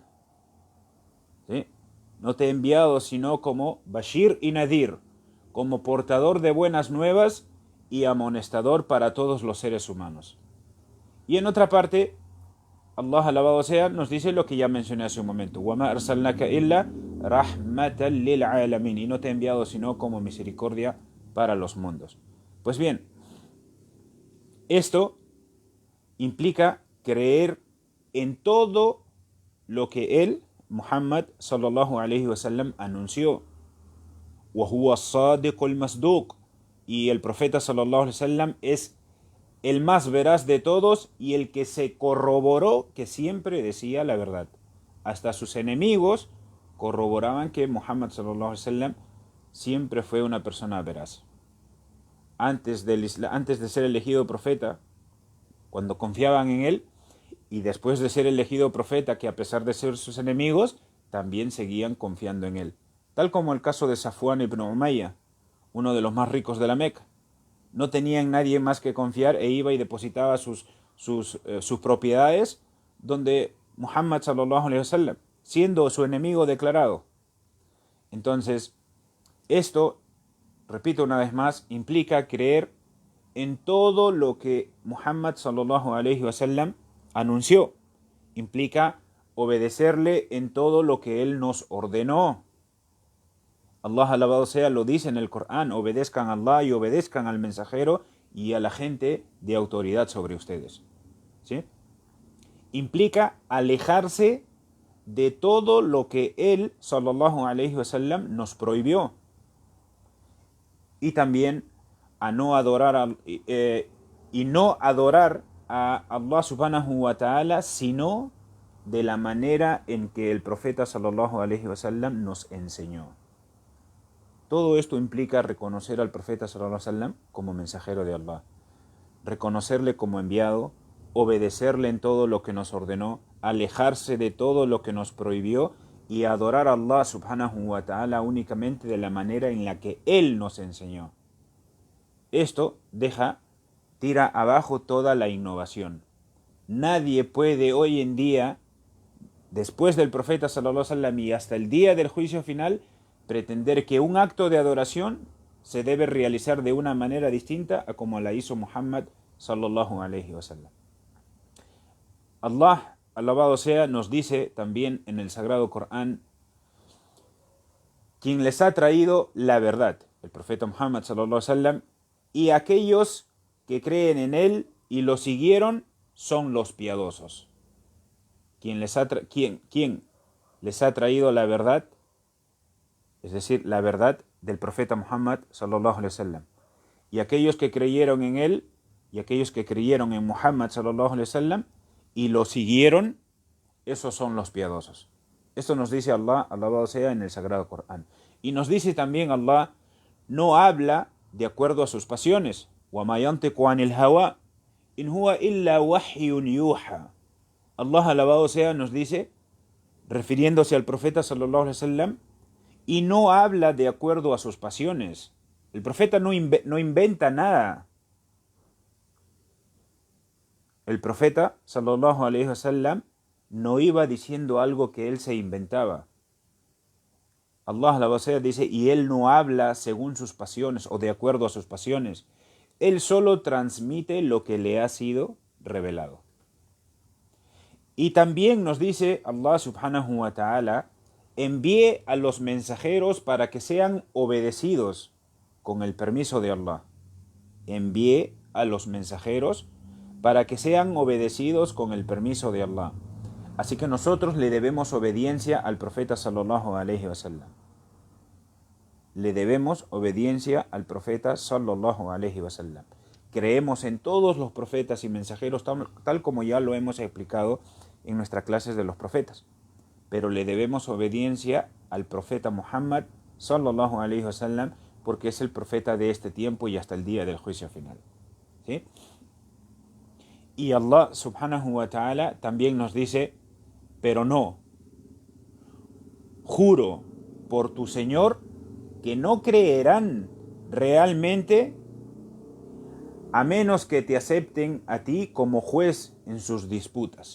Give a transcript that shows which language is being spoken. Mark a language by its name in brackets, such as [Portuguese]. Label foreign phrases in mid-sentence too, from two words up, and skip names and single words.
[Spanish] ¿Sí? No te he enviado sino como Bashir y Nadir, como portador de buenas nuevas y amonestador para todos los seres humanos. Y en otra parte, Allah, alabado sea, nos dice lo que ya mencioné hace un momento. [Arabic] وَمَا أَرْسَلْنَاكَ إِلَّا رَحْمَةً لِلْعَالَمِينَ. [Spanish] Y no te he enviado sino como misericordia para los mundos. Pues bien, esto implica creer en todo lo que él, [Arabic] Muhammad صلى الله عليه وسلم, anunció. وَهُوَ الصَّادِقُ الْمَصْدُوقُ. [Spanish] Y el profeta [Arabic] صلى الله عليه وسلم [Spanish] es el más veraz de todos y el que se corroboró que siempre decía la verdad. Hasta sus enemigos corroboraban que Muhammad [Arabic] صلى الله عليه وسلم [Spanish] siempre fue una persona veraz. Antes de ser elegido profeta, cuando confiaban en él, y después de ser elegido profeta, que a pesar de ser sus enemigos, también seguían confiando en él. Tal como el caso de Safwan ibn Umayya, uno de los más ricos de la Meca. No tenía en nadie más que confiar e iba y depositaba sus propiedades donde Muhammad [Arabic] صلى الله عليه وسلم, [Spanish] siendo su enemigo declarado. Entonces, esto, repito una vez más, implica creer en todo lo que Muhammad [Arabic] صلى الله عليه وسلم [Spanish] anunció. Implica obedecerle en todo lo que él nos ordenó. Allah alabado sea lo dice en el Corán: obedezcan a Allah y obedezcan al mensajero y a la gente de autoridad sobre ustedes. ¿Sí? Implica alejarse de todo lo que él, [Arabic] صلى الله عليه وسلم, [Spanish] nos prohibió. Y también a no adorar y no adorar a Allah [Arabic] سبحانه وتعالى, [Spanish] sino de la manera en que el profeta [Arabic] صلى الله عليه وسلم [Spanish] nos enseñó. Todo esto implica reconocer al profeta [Arabic] صلى الله عليه وسلم [Spanish] como mensajero de Allah, reconocerle como enviado, obedecerle en todo lo que nos ordenó, alejarse de todo lo que nos prohibió y adorar a Allah [Arabic] سبحانه وتعالى [Spanish] únicamente de la manera en la que Él nos enseñó. Esto tira abajo toda la innovación. Nadie puede hoy en día, después del profeta [Arabic] صلى الله عليه وسلم [Spanish] y hasta el día del juicio final, pretender que un acto de adoración se debe realizar de una manera distinta a como la hizo Muhammad [Arabic] صلى الله عليه وسلم. [Spanish] Allah, alabado sea, nos dice también en el Sagrado Corán: quien les ha traído la verdad, el profeta Muhammad [Arabic] صلى الله عليه وسلم, [Spanish] y aquellos que creen en él y lo siguieron son los piadosos. ¿Quién les ha traído la verdad? Es decir, la verdad del profeta Muhammad [Arabic] صلى الله عليه وسلم. [Spanish] Y aquellos que creyeron en él y aquellos que creyeron en Muhammad [Arabic] صلى الله عليه وسلم [Spanish] y lo siguieron, esos son los piadosos. Esto nos dice Allah, alabado sea, en el Sagrado Corán. Y nos dice también Allah: no habla de acuerdo a sus pasiones. [Arabic] وَمَا يَنْطِقُ عَنِ الْهَوَىٰ إِنْ هُوَ إِلَّا وَحْيٌ يُوحَىٰ. [Spanish] Allah, alabado sea, nos dice, refiriéndose al profeta [Arabic] صلى الله عليه وسلم, [Spanish] y no habla de acuerdo a sus pasiones. El profeta no inventa nada. El profeta [Arabic] صلى الله عليه وسلم [Spanish] no iba diciendo algo que él se inventaba. Allah, alabado sea, dice: y él no habla según sus pasiones o de acuerdo a sus pasiones. Él solo transmite lo que le ha sido revelado. Y también nos dice Allah [Arabic] سبحانه وتعالى: [Spanish] envíe a los mensajeros para que sean obedecidos con el permiso de Allah. Envíe a los mensajeros para que sean obedecidos con el permiso de Allah. Así que nosotros le debemos obediencia al profeta [Arabic] صلى الله عليه وسلم. [Spanish] Le debemos obediencia al profeta [Arabic] صلى الله عليه وسلم. [Spanish] Creemos en todos los profetas y mensajeros, tal como ya lo hemos explicado en nuestras clases de los profetas. Pero le debemos obediencia al profeta Muhammad [Arabic] صلى الله عليه وسلم, [Spanish] porque es el profeta de este tiempo y hasta el día del juicio final. ¿Sí? Y Allah [Arabic] سبحانه وتعالى [Spanish] también nos dice: pero no, juro por tu Señor que no creerán realmente a menos que te acepten a ti como juez en sus disputas.